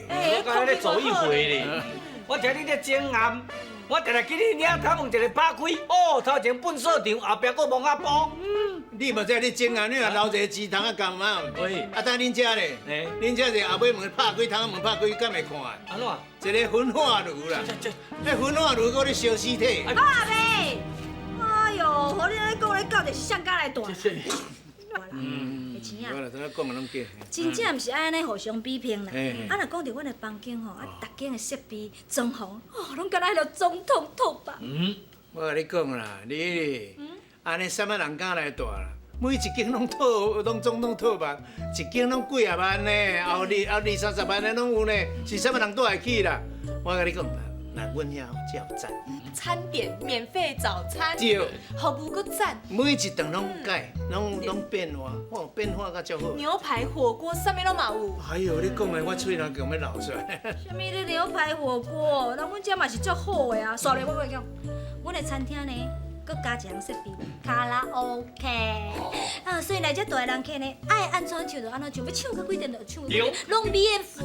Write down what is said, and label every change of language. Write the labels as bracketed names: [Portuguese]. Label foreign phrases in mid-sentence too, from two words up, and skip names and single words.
[Min Nan Chinese] 我刚才咧走一回咧，我听你咧讲暗，我定定记你领头门一个拍开，哦，头前粪扫场，后壁佫蒙阿波。你无知你种啊，你若留一个池塘啊干嘛？喂，啊，等恁遮咧，恁遮是后尾门拍开，窗门拍开，敢会看？安怎？一个焚化炉啦，迄焚化炉搁咧烧尸体。好啊呗！哎呦，和你咧讲咧到底是谁家来大？钱啊！我啦，怎啊讲的拢假。真正毋是安尼互相比拼啦。啊，若讲到阮的房间吼，逐间的设备、装潢，哦，拢敢若迄个总统套房。我甲你讲啦，你安尼啥物人敢来住啦？每一间拢总统套房，一间拢几啊万呢，后20-30万的拢有呢，是啥物人住会起啦？我甲你讲啦，那阮遐才有赞。餐点免费早餐，对，服务佫赞，每一顿拢改，拢变化，哦，变化甲足好。牛排、火锅，啥物拢嘛有。哎呦，你讲的我嘴拢强要流出来。什么咧牛排火锅？那阮遮嘛是足好的啊。所以我跟你讲，阮的餐厅呢，佮加一项设备，卡拉 OK。啊，所以来遮大个人客呢，爱安怎唱就安怎唱，要唱到几点就唱到几点，拢免费。